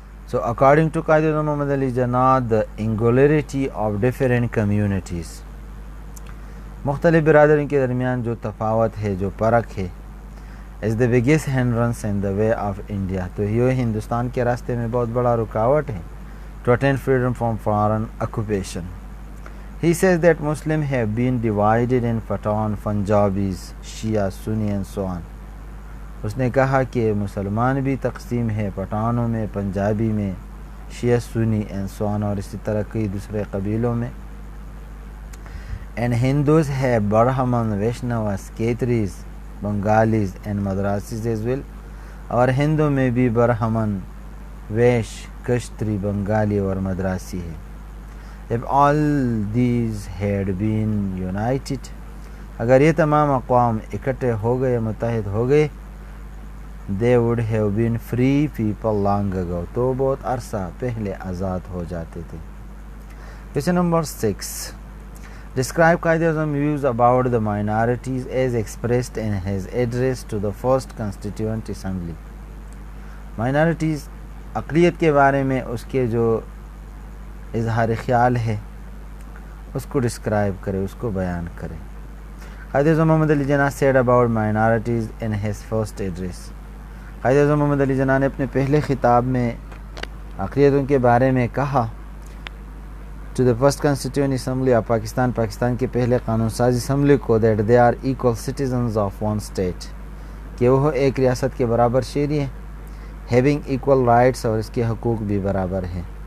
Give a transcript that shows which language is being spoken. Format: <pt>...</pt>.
<en>so according to Quaid Azam Muhammad Ali Jinnah the singularity of different communities،</en> <ur>مختلف برادریوں کے درمیان جو تفاوت ہے، جو فرق ہے،</ur> <en>is the biggest hindrance in the way of India،</en> <ur>تو یہ ہندوستان کے راستے میں بہت بڑا رکاوٹ ہے</ur> <en>to attain freedom from foreign occupation. He says that Muslims have been divided in Pathan, Punjabis, Shia, Sunni and so on.</en> <ur>اس نے کہا کہ مسلمان بھی تقسیم ہے پٹھانوں میں، پنجابی میں، شیعہ سنی</ur> <en>and so on،</en> <ur>اور اسی طرح کئی دوسرے قبیلوں میں.</ur> <en>And Hindus have Brahman, Vaishnavas, Khetris, Bengalis and Madrasis as well.</en> <ur>اور ہندو میں بھی برہمن، ویش، کشتری، بنگالی اور مدراسی ہے.</ur> <en>If all these had been united،</en> <ur>اگر یہ تمام اقوام اکٹھے ہو گئے، متحد ہو گئے،</ur> <en>they would have been free people long ago،</en> <ur>تو بہت عرصہ پہلے آزاد ہو جاتے تھے.</ur> <en>Question number 6. Describe Quaid Azam views about the minorities as expressed in his address to the first Constituent Assembly.</en> <ur>Minorities، اقلیت کے بارے میں اس کے جو اظہار خیال ہے اس کو ڈسکرائب کرے، اس کو بیان کرے.</ur> <en>Quaid Azam Muhammad Ali Jinnah said about minorities in his first address.</en> <ur>Quaid Azam محمد علی جناح نے اپنے پہلے خطاب میں اقلیتوں کے بارے میں کہا</ur> <en>to the first Constituent Assembly of</en> <ur>Pakistan کے پہلے قانون ساز اسمبلی کو</ur> <en>that they are equal citizens of one state،</en> <ur>کہ وہ ایک ریاست کے برابر شہری ہیں،</ur> <en>having equal rights،</en> <ur>اور اس کے حقوق بھی برابر ہیں.</ur>